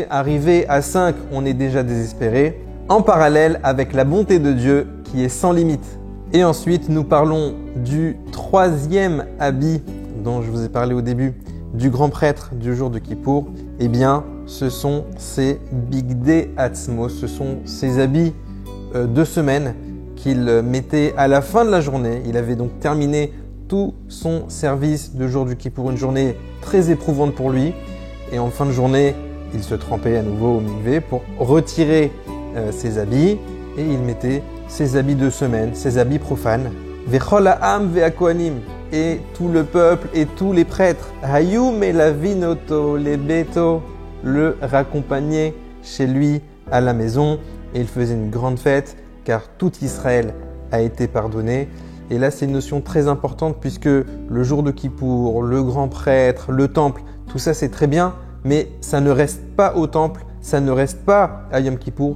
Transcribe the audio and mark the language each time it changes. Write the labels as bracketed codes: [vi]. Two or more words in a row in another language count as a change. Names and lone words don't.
[fr] Arrivé à 5, on est déjà désespéré. En parallèle avec la bonté de Dieu qui est sans limite. Et ensuite, nous parlons du 3e habit dont je vous ai parlé au début, du grand prêtre du jour de Kippour. Eh bien, ce sont ces [he] בגדי עצמו, [fr] ce sont ces habits de semaine qu'il mettait à la fin de la journée. Il avait donc terminé tout son service de jour du Kippour, une journée très éprouvante pour lui. Et en fin de journée, il se trempait à nouveau au mikvé pour retirer ses habits et il mettait ses habits de semaine, ses habits profanes. [he] וכל העם והכהנים, [fr] et tout le peuple et tous les prêtres, [he] היו מלווין אותו לביתו, [fr] le raccompagnaient chez lui à la maison et il faisait une grande fête car tout Israël a été pardonné. Et là, c'est une notion très importante puisque le jour de Kippour, le grand prêtre, le temple, tout ça c'est très bien, mais ça ne reste pas au temple, ça ne reste pas à Yom Kippour.